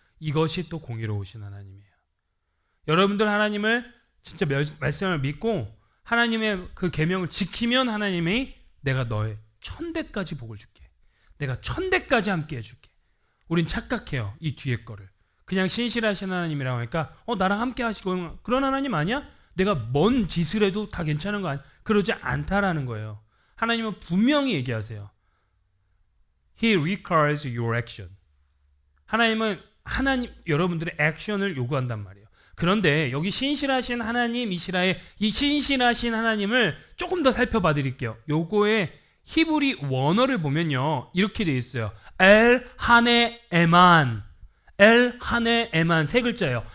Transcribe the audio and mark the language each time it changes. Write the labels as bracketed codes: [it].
[ko] 이것이 또 공의로우신 하나님이에요. 여러분들 하나님을 진짜 말씀을 믿고 하나님의 그 계명을 지키면 하나님이 내가 너의 1000대까지 복을 줄게. 내가 1000대까지 함께 해줄게. 우린 착각해요. 이 뒤에 거를. 그냥 신실하신 하나님이라고 하니까 나랑 함께 하시고 그런 하나님 아니야? 내가 뭔 짓을 해도 다 괜찮은 거 아니야? 그러지 않다라는 거예요. 하나님은 분명히 얘기하세요. [en] He requires your action. [ko] 하나님은 여러분들의 액션을 요구한단 말이에요. 그런데 여기 신실하신 하나님 이시라의 이 신실하신 하나님을 조금 더 살펴봐 드릴게요. 요거의 히브리 원어를 보면요. 이렇게 되어 있어요. 엘 하네 에만. 엘 하네 에만 세 글자예요.